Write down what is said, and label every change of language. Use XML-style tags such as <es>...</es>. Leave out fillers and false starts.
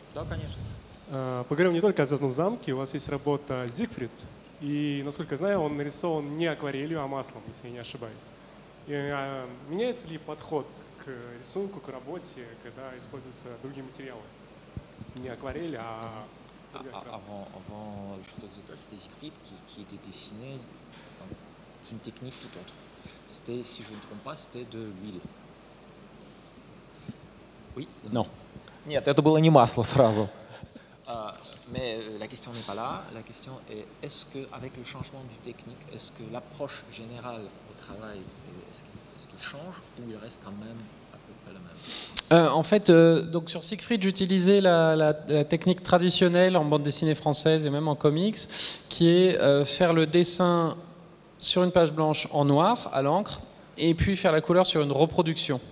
<ru>Да, конечно. Поговорим не только о «Звездном замке». У вас есть работа «Зигфрид». И, насколько я знаю, он нарисован не акварелью, а маслом, если я не ошибаюсь. И, меняется ли подход к рисунку, к работе, когда используются другие материалы? Не акварель, а...</ru> <fr>Avant, je te disais, c'était Siegfried qui était dessiné dans une technique tout autre. C'était, si je ne me trompe pas, c'était de l'huile. Oui? Non.</fr> <ru>Нет, это было не масло сразу.</ru> <fr>Mais la question n'est pas là. La question est, est-ce qu'avec le changement du technique, est-ce que l'approche générale au travail, est-ce qu'il change ou il reste quand même à peu près le même? En fait, donc sur Siegfried, j'utilisais la technique traditionnelle en bande dessinée française et même en comics, qui est faire le dessin sur une page blanche en noir, à l'encre, et puis faire la couleur sur une reproduction.</fr>